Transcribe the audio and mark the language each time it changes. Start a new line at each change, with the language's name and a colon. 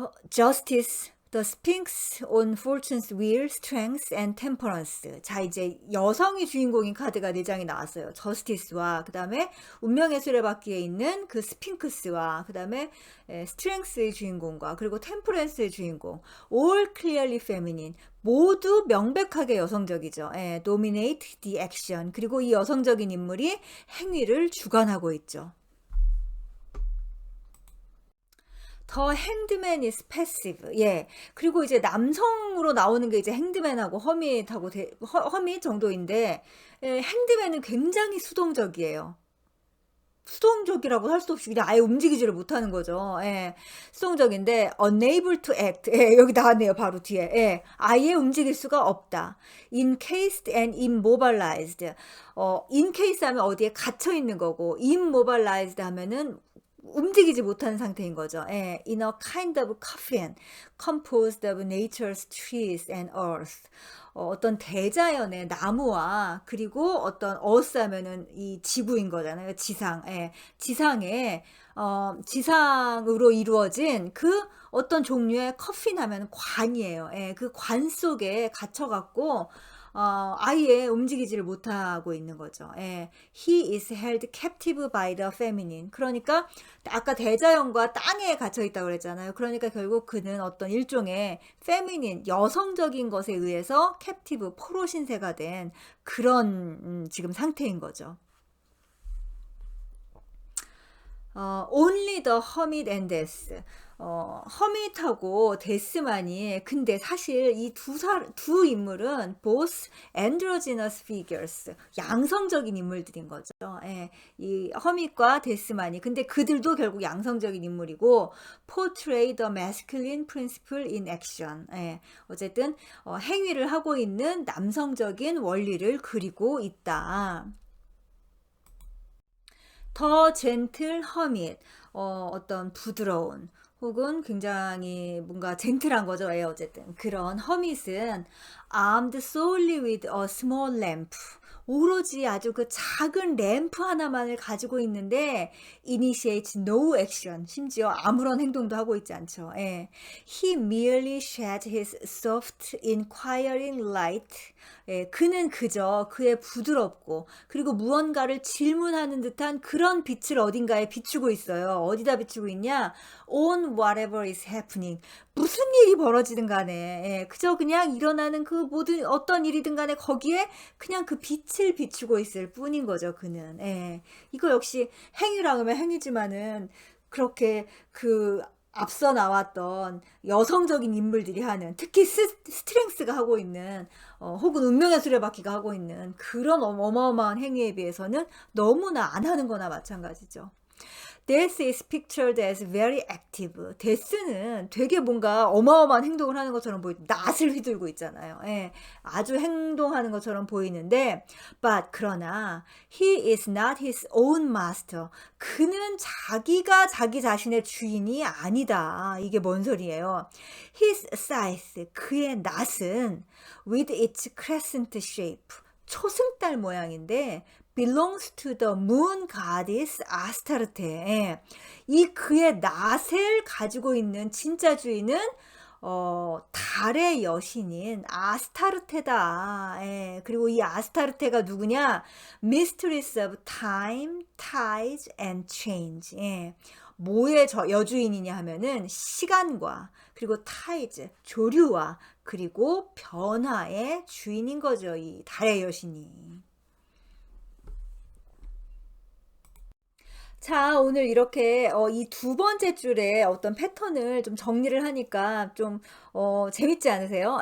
English: Justice, the Sphinx on Fortune's Wheel, Strength and Temperance.
Korean: 자, 이제 여성이 주인공인 카드가 4장이 나왔어요. 저스티스와 그 다음에 운명의 수레바퀴에 있는 그 스핑크스와 그 다음에 스트렝스의 주인공과 그리고 템퍼런스의 주인공.
English: All clearly feminine.
Korean: 모두 명백하게 여성적이죠.
English: Dominate the action.
Korean: 그리고 이 여성적인 인물이 행위를 주관하고 있죠. 더 핸드맨
English: is passive.
Korean: 예. 그리고 이제 남성으로 나오는 게 이제 핸드맨하고 허밋 정도인데, 핸드맨은 굉장히 수동적이에요. 수동적이라고 할 수 없이 그냥 아예 움직이지를 못하는 거죠. 예. 수동적인데
English: unable to act.
Korean: 예, 여기 나왔네요. 바로 뒤에. 예. 아예 움직일 수가 없다.
English: encased and immobilized.
Korean: encase 하면 어디에 갇혀 있는 거고 immobilized 하면은 움직이지 못하는 상태인 거죠.
English: 예, in a kind of coffin composed of nature's trees and earth.
Korean: 어떤 대자연의 나무와 그리고 어떤 earth 하면은 이 지구인 거잖아요. 지상. 예, 지상으로 이루어진 그 어떤 종류의 커핀 하면 관이에요. 예, 그 관 속에 갇혀갖고 아예 움직이지를 못하고 있는 거죠. 예.
English: He is held captive by the feminine.
Korean: 그러니까 아까 대자연과 땅에 갇혀 있다고 그랬잖아요. 그러니까 결국 그는 어떤 일종의 feminine, 여성적인 것에 의해서 captive, 포로 신세가 된 그런 지금 상태인 거죠.
English: Only the hermit and death.
Korean: 허밋하고 데스만이 근데 사실 이 두 인물은
English: both androgynous figures
Korean: 양성적인 인물들인 거죠. 예, 이 허밋과 데스만이 근데 그들도 결국 양성적인 인물이고
English: portray the masculine principle in action.
Korean: 예, 어쨌든 행위를 하고 있는 남성적인 원리를 그리고 있다. 더 젠틀 허밋 어떤 부드러운 혹은 굉장히 뭔가 젠틀한 거죠. 예, 어쨌든 그런 허밋은
English: armed solely with a small lamp.
Korean: 오로지 아주 그 작은 램프 하나만을 가지고 있는데
English: initiates no action.
Korean: 심지어 아무런 행동도 하고 있지 않죠. 예. He merely sheds his soft inquiring light. 예, 그는 그저 그의 부드럽고 그리고 무언가를 질문하는 듯한 그런 빛을 어딘가에 비추고 있어요. 어디다 비추고 있냐?
English: On whatever is happening.
Korean: 무슨 일이 벌어지든 간에 예, 그저 그냥 일어나는 그 모든 어떤 일이든 간에 거기에 그냥 그 빛을 비추고 있을 뿐인 거죠. 그는. 예. 이거 역시 행위라 하면 행위지만은 그렇게 그 앞서 나왔던 여성적인 인물들이 하는 특히 스트렝스가 하고 있는 혹은 운명의 수레바퀴가 하고 있는 그런 어마어마한 행위에 비해서는 너무나 안 하는 거나 마찬가지죠.
English: Death is pictured as very active.
Korean: 데스는 되게 뭔가 어마어마한 행동을 하는 것처럼 낫을 휘둘고 있잖아요. 예, 아주 행동하는 것처럼 보이는데,
English: but
Korean: 그러나
English: he is not his own master.
Korean: 그는 자기가 자기 자신의 주인이 아니다. 이게 뭔 소리예요?
English: His scythe,
Korean: 그의 낫은
English: with its crescent shape,
Korean: 초승달 모양인데
English: belongs to the moon goddess Astarte.
Korean: 이 그의 낫을 가지고 있는 진짜 주인은 달의 여신인 아스타르테다. 예, 그리고 이 아스타르테가 누구냐?
English: Mistress of time, tides and change.
Korean: 예, 뭐의 여주인이냐 하면은 시간과 그리고 타이즈, 조류와 그리고 변화의 주인인 거죠. 이 달의 여신이. 자, 오늘 이렇게 이 두 번째 줄에 어떤 패턴을 좀 정리를 하니까 좀 재밌지 않으세요?